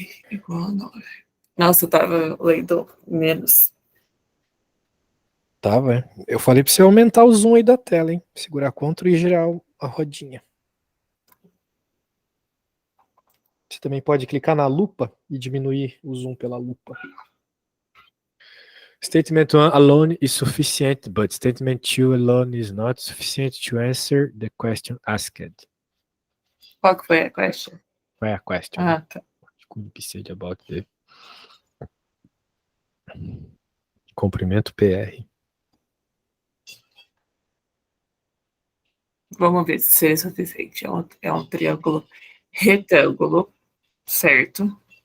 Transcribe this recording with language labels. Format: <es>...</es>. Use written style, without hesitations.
<pt>Igual a 9. Nossa, eu tava lendo menos. Tá, velho. Eu falei pra você aumentar o zoom aí da tela, hein? Segurar Ctrl e girar a rodinha. Você também pode clicar na lupa e diminuir o zoom pela lupa.</pt> <en>Statement 1 alone is sufficient, but statement 2 alone is not sufficient to answer the question asked.</en> <pt>Qual que foi a question? Qual é a question? Ah, tá.</pt> <en>Could be said about the comprimento PR.</en> <pt>Vamos ver se é suficiente. É um triângulo retângulo, certo?</pt>